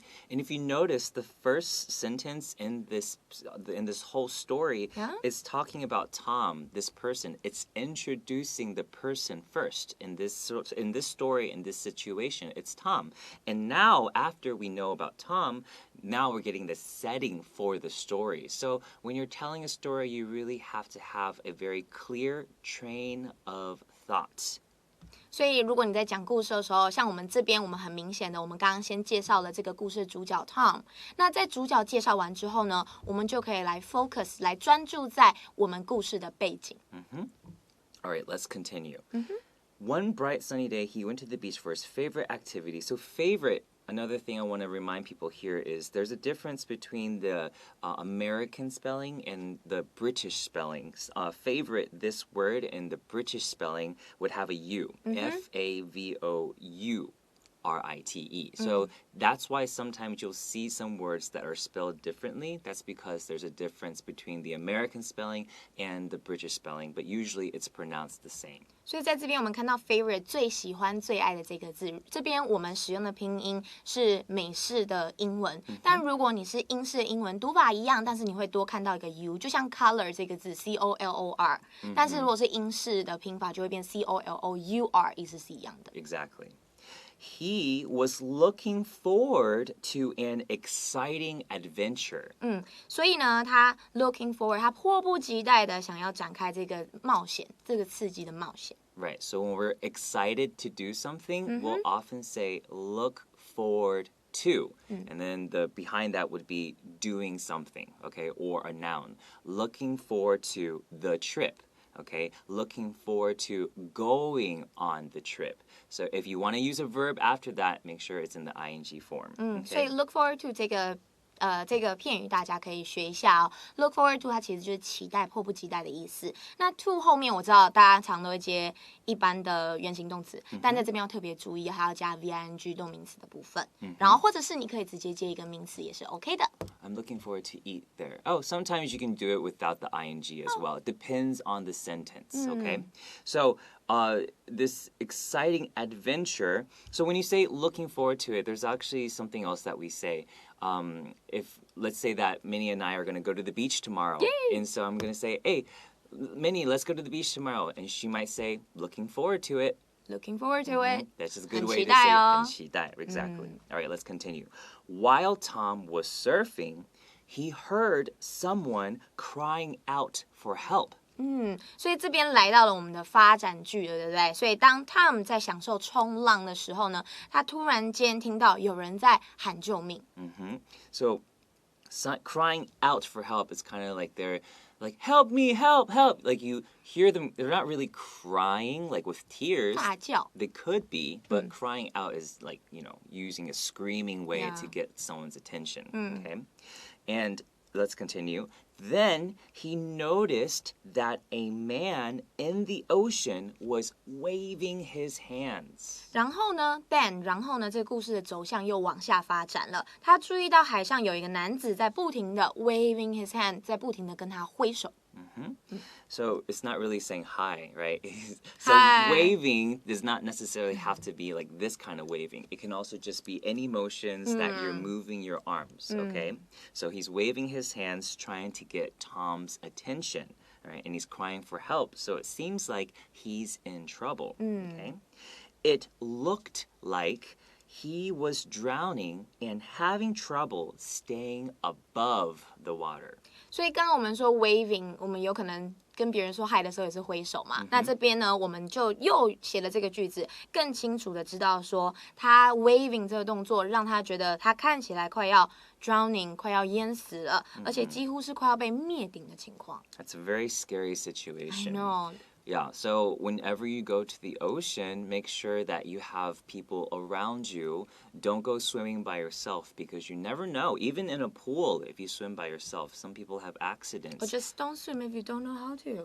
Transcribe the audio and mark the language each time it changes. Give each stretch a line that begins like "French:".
English: And if you notice, the first sentence in this whole story is talking about Tom, this person. It's introducing the person first in this story, in this situation. It's Tom. And now, after we know about Tom, now we're getting the setting for the story. So when you're telling a story, you really have to have a very clear train of thoughts.
Chinese: 所以如果你在讲故事的时候，像我们这边，我们很明显的，我们刚刚先介绍了这个故事主角 Tom。那在主角介绍完之后呢，我们就可以来 focus， 来专注在我们故事的背景。
English: All right, let's continue. One bright sunny day, he went to the beach for his favorite activity. So favorite.Another thing I want to remind people here is there's a difference between the American spelling and the British spellings. Favorite, this word in the British spelling would have a U. F-A-V-O-U-R-I-T-E. So that's why sometimes you'll see some words that are spelled differently. That's because there's a difference between the American spelling and the British spelling, but usually it's pronounced the same.
Chinese: 所以在这边我们看到 favorite 最喜欢最爱的这个字，这边我们使用的拼音是美式的英文，但如果你是英式的英文，读法一样，但是你会多看到一个 U， 就像 color 这个字 C-O-L-O-R， 但是如果是英式的拼法就会变 C-O-L-O-U-R， 意思是一样的。
English: Exactly.He was looking forward to an exciting adventure.
Chinese: 所以呢，他 looking forward， 他迫不及待的想要展开这个冒险，这个刺激的冒险。
English: Right, so when we're excited to do something, we'll often say look forward to. And then the behind that would be doing something, okay, or a noun. Looking forward to the trip.Okay, looking forward to going on the trip. So if you want to use a verb after that, make sure it's in the ing form. Okay?
Chinese: 所以 look forward to 这个片语大家可以学一下哦。 Look forward to 它其实就是期待、迫不及待的意思。那 to 后面我知道大家常都会接一般的原形动词，但在这边要特别注意，还要加 VING 动名词的部分。然后或者是你可以直接接一个名词也是 OK 的。
English: I'm looking forward to eat there. Oh, sometimes you can do it without the ing as well. It depends on the sentence, okay? So this exciting adventure. So when you say looking forward to it, there's actually something else that we say. If let's say that Minnie and I are going to go to the beach tomorrow. Yay! And so I'm going to say, hey, Minnie, let's go to the beach tomorrow. And she might say, looking forward to it. Looking forward to it. That's just a good way to say it.
Chinese: 很期待,
English: exactly. All right, let's continue. While Tom was surfing, he heard someone crying out for help.
Chinese: 所以这边来到了我们的发展句了，对不对？所以当 Tom 在享受冲浪的时候呢，他突然间听到有人在喊救命。
English: So crying out for help is kind of like they're like, help me, help, help. Like you hear them, they're not really crying like with tears.
Chinese: 大叫。
English: They could be, but crying out is like, using a screaming way to get someone's attention. Okay? And let's continue. Then he noticed that a man in the ocean was waving his hands.
Chinese: 然后呢 这个故事的走向又往下发展了。他注意到海上有一个男子在不停的 waving his hand， 在不停的跟他挥手。 So it's not really saying hi, right? So Hi. waving does not necessarily have to be like this kind of waving. It can also just be any motions that you're moving your arms, okay? So he's waving his hands trying to get Tom's attention, right? And he's crying for help. So it seems like he's in trouble, okay? It looked like he was drowning and having trouble staying above the water. 所以刚刚我们说 waving， 我们有可能跟别人说嗨的时候也是挥手嘛。那这边呢，我们就又写了这个句子，更清楚的知道说，他 waving 这个动作让他觉得他看起来快要 drowning， 快要淹死了，而且几乎是快要被灭顶的情况。
English: That's a very scary situation. I know. Yeah, so whenever you go to the ocean, make sure that you have people around you. Don't go swimming by yourself because you never know. Even in a pool, if you swim by yourself, some people have accidents. But just don't swim if you don't know how to.